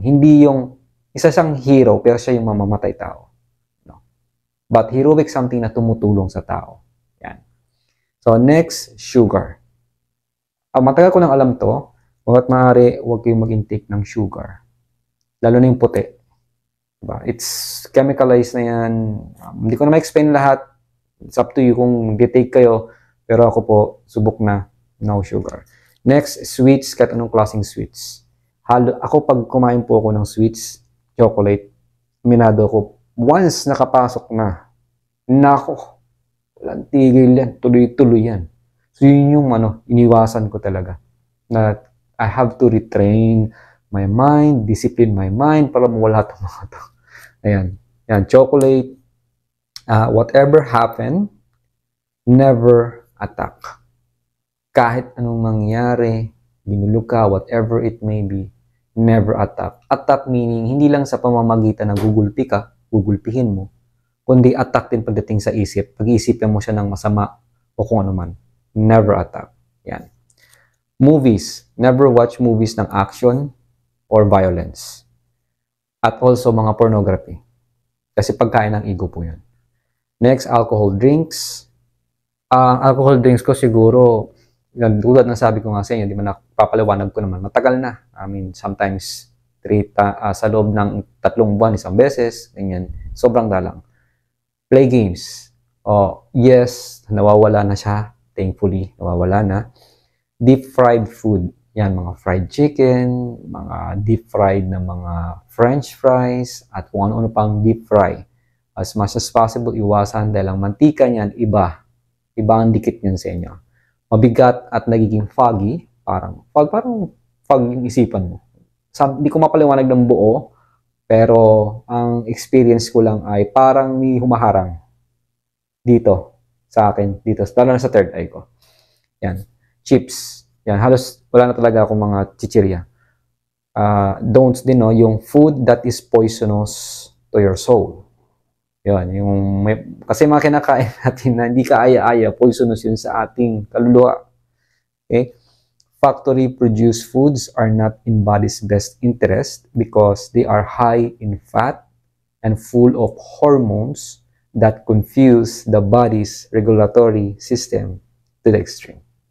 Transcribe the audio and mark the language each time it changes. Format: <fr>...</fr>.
<tl>Hindi yung, isa siyang hero, pero siya yung mamamatay tao. No? But heroic something na tumutulong sa tao. Yan. So, next, sugar. Matagal ko nang alam to, bakit maaari, huwag kayong mag-intake ng sugar. Lalo na yung puti. Diba? It's chemicalized na yan. Hindi ko na ma-explain lahat. It's up to you kung mag-take kayo. Pero ako po, subok na, no sugar. Next, sweets, kahit anong klaseng sweets. Ako pag kumain po ako ng sweets, chocolate, minado ko, once nakapasok na, nako, walang tigil yan, tuloy-tuloy yan. So yun yung iniwasan ko talaga. Na I have to retrain my mind, discipline my mind para mawala itong mga to. Ayan. Yan, chocolate.</tl> <en>Whatever happen, never attack. Kahit anong mangyari, ginulog ka, whatever it may be, never attack.</en> <tl>Attack meaning, hindi lang sa pamamagitan ng gugulpihin mo, kundi attack din pagdating sa isip. Pag-iisipin mo siya ng masama o kung ano man.</tl> <en>Never attack. Yan. Movies. Never watch movies ng action or violence. At also mga pornography.</en> <tl>Kasi pagkain ng ego po yan. Next, alcohol drinks. Alcohol drinks ko siguro, yan, tulad ng sabi ko nga sa inyo, di ba napapaliwanag ko naman, matagal na. I mean, sometimes sa loob ng 3 buwan, isang beses, ganyan. Sobrang dalang. Play games. Yes, nawawala na siya. Thankfully, nawawala na. Deep fried food. Yan, mga fried chicken, mga deep fried na mga french fries, at kung ano-ano pang deep fry. As much as possible, iwasan dahil ang mantika niyan, iba ang dikit niyan sa inyo. Mabigat at nagiging foggy, parang fog yung isipan mo. Hindi ko mapaliwanag ng buo, pero ang experience ko lang ay parang may humaharang dito sa akin, dito, lalo na sa third eye ko. Yan. Chips. Yan, halos wala na talaga akong mga chichirya. Don'ts din, no?</tl> <en>Yung food that is poisonous to your soul.</en> <tl>Yan, kasi mga kinakain natin na hindi kaaya-aya, poisonous yun sa ating kaluluwa. Okay?</tl> <en>Factory-produced foods are not in body's best interest because they are high in fat and full of hormones that confuse the body's regulatory system to the extreme.</en>